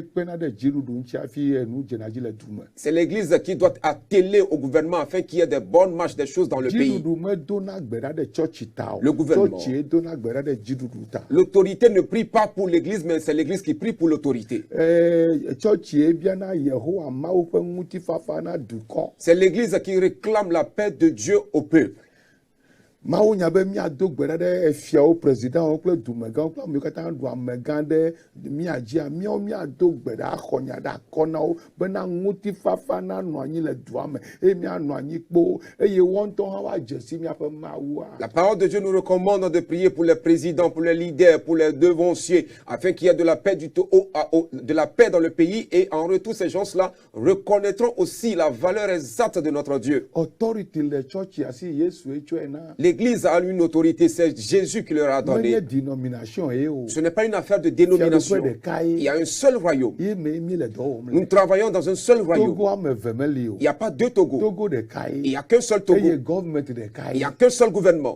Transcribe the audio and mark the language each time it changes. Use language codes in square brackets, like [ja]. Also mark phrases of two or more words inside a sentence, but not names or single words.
[fr] C'est l'église qui doit atteler au gouvernement afin qu'il y ait des bonnes marches des choses dans le pays. Le gouvernement. L'autorité ne prie pas pour l'église, mais c'est l'église qui prie pour l'autorité. C'est l'église qui réclame la paix de Dieu au peuple. [ee] Mawu nya be miado gbe ɖa ɖe efiawo presidentwo kple dumegãwo kple ame katã ɖu amegã ɖe mia dzia miawo miado gbe ɖa xɔ nya ɖe akɔ na wo bena ŋutifafa nanɔ anyi le dua me eye mianɔ anyi kpo eye wɔntɔ hã woadze si miaƒe mawua. [fr] La parole de Dieu nous recommande de prier pour les présidents, pour les leaders, pour les devanciers, afin qu'il y ait de la paix de la paix dans le pays, et en retour ces gens-là reconnaîtront aussi la valeur exacte de notre Dieu. [ee] Authority le church asi Yesu etsɔe na. [fr] L'Église a une autorité, c'est Jésus qui leur a donné. Ce n'est pas une affaire de dénomination. Il y a un seul royaume. Nous travaillons dans un seul royaume. Il n'y a pas deux Togo. Il n'y a qu'un seul Togo. Il n'y a qu'un seul gouvernement.